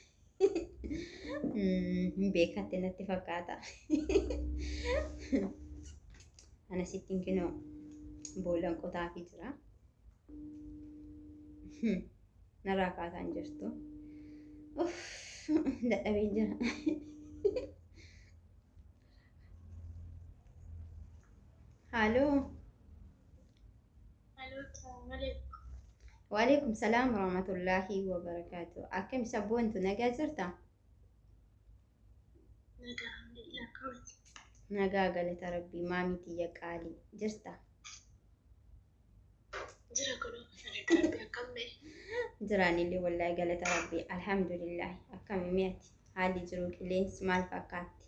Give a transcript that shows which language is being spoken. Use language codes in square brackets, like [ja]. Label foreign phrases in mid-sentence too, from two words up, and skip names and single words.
[om] Beekatte natti fakkaata. Ana sittiin kinoo boolan qotaa fi jira. Narraa kaasaan jirtu. Dadhabee jira. Halo. Halo, assalamualaikum. [ar] وعليكم السلام ورحمة الله وبركاته. [om] Akkam sabboontu nagaa jirta? Nagaa, alhamdulillah kawati. Nagaa galata rabbii maamii tiyya qaalii jirta? Jira kunoo galata rabbii akkamne. Jiraanillee wallaahi galata rabbii alhamdulillah akkami mi'ati haalli jiru qilleensi maal fakkaatti?